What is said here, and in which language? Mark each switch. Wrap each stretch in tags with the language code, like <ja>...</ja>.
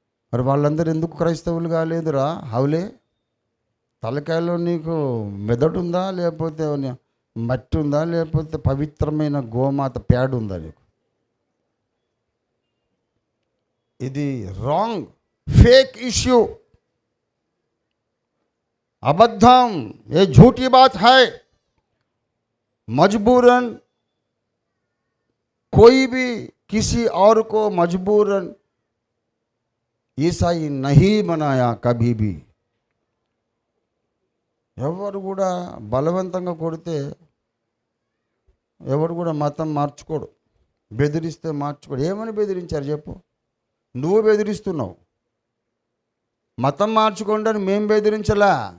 <te>మరి వాళ్ళందరూ ఎందుకు క్రైస్తవులు కాలేదురా? హౌలే, తలకాయలో నీకు మెదడు ఉందా, లేకపోతే మట్టి ఉందా, లేకపోతే పవిత్రమైన గోమాత ప్యాడ్ ఉందా నీకు? ఇది రాంగ్, ఫేక్ ఇష్యూ, అబద్ధం, ఏ</te> <hi>झूठी बात है. मजबूरन कोई भी किसी और को मजबूरन ईसाई नहीं बनाया कभी भी.</hi> <te>ఎవరు కూడా బలవంతంగా కొడితే ఎవరు కూడా మతం మార్చుకోడు, బెదిరిస్తే మార్చుకోడు. ఏమని బెదిరించారు చెప్పు? నువ్వు బెదిరిస్తున్నావు. మతం మార్చుకోండి అని మేము బెదిరించలా.</te>